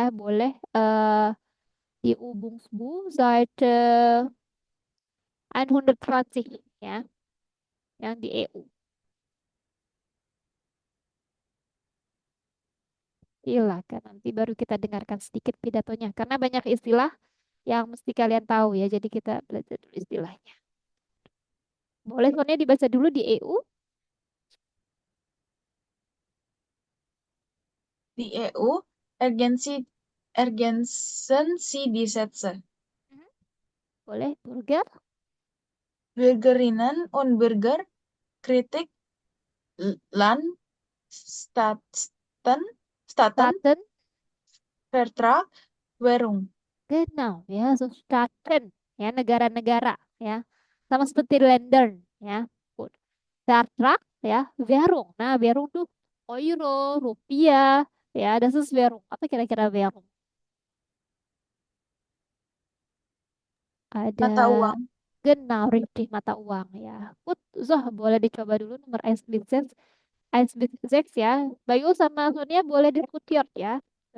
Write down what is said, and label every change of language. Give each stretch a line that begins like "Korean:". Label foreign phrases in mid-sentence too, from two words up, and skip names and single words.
Indonesian: Boleh di
German: Ubungsbu Seite
Indonesian: 120 ya yang di EU. Silakan nanti baru kita dengarkan sedikit pidatonya karena banyak istilah yang mesti kalian tahu ya. Jadi kita belajar dulu istilahnya. Boleh soalnya dibaca dulu di EU.
German: Die EU ergänzen Sie die Sätze.
Indonesian: Boleh Burger,
German: Bürgerinnen und Bürger, Kritik, Land, Staaten, Staaten, Vertrag, Währung.
Indonesian: genau ya, so Staaten ya negara-negara ya. Sama seperti Länder ya. Good. Vertrag ya, Währung. Nah, Währung tuh euro, rupiah ya,
German: das ist Währung.
Indonesian: Apa kira-kira Währung? Ada Mata uang.
German: genau, richtig
Indonesian: mata uang ya. Good. So, boleh dicoba dulu nomor 1 bis 6 ya. Bayu sama Sonia boleh diskutiert ya.